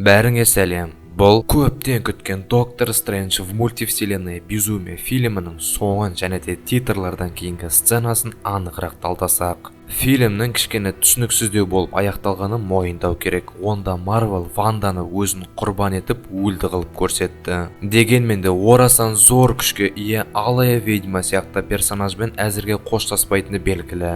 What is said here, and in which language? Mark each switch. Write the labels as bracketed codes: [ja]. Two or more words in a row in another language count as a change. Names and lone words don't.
[kk] Бәріңе сәлем. Бұл көптен күткен Доктор Стрэндж в мультивселенной безумие фильмінің соңын және де титрлардан кейінгі сценасын анығырақ талдасақ. Фильмнің кішкене түсініксіздеу болып аяқталғанын мойындау керек. Онда Марвел Ванданы өзін құрбан етіп өлді қылып көрсетті. Дегенмен де орасан зор күшке ие алая ведьма сияқты персонажбен әзірге қоштаспайтыны белгілі.